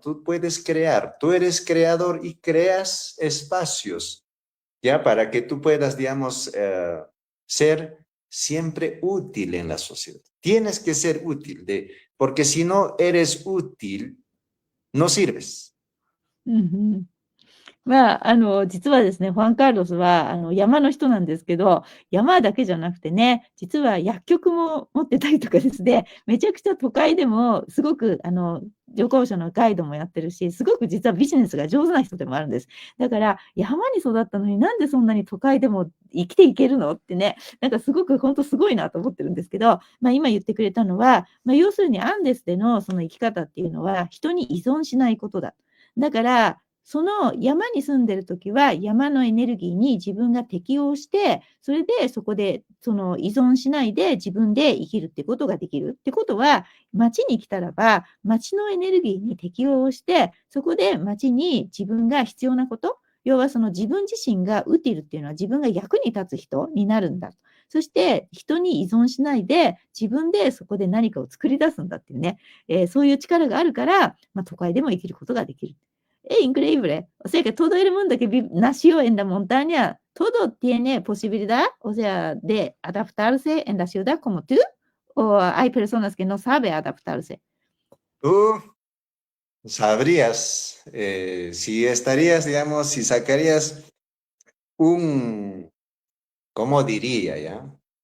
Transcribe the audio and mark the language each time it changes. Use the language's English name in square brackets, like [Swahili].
[Spanish] Tú puedes crear, tú eres creador y creas espacios, ¿ya? Para que tú puedas, digamos, ser siempre útil en la sociedad. Tienes que ser útil, porque si no eres útil, no sirves. [Japanese] うんうん。まあ、実はですね、ファンカーロスは、山の人なんですけど、山だけじゃなくてね、実は薬局も持ってたりとかですね、めちゃくちゃ都会でも、すごく、旅行者のガイドもやってるし、すごく実はビジネスが上手な人でもあるんです。だから、山に育ったのになんでそんなに都会でも生きていけるのってね、なんかすごく本当すごいなと思ってるんですけど、まあ今言ってくれたのは、まあ要するにアンデスでのその生き方っていうのは人に依存しないことだ。だから、その山に住んでる時は山のエネルギーに自分が適応して、それでそこでその依存しないで自分で生きるってことができるってことは、町に来たらば、町のエネルギーに適応して、そこで町に自分が必要なこと、要はその自分自身がウティルっていうのは自分が役に立つ人になるんだ。そして人に依存しないで自分でそこで何かを作り出すんだっていうね、そういう力があるから、まあ、都会でも生きることができる。 [Spanish] increíble. O sea que todo el mundo que nació en la montaña, todo tiene posibilidad, o sea, de adaptarse en la ciudad como tú, o hay personas que no saben adaptarse. Tú sabrías, si estarías, digamos, si sacarías un, ¿cómo diría ya?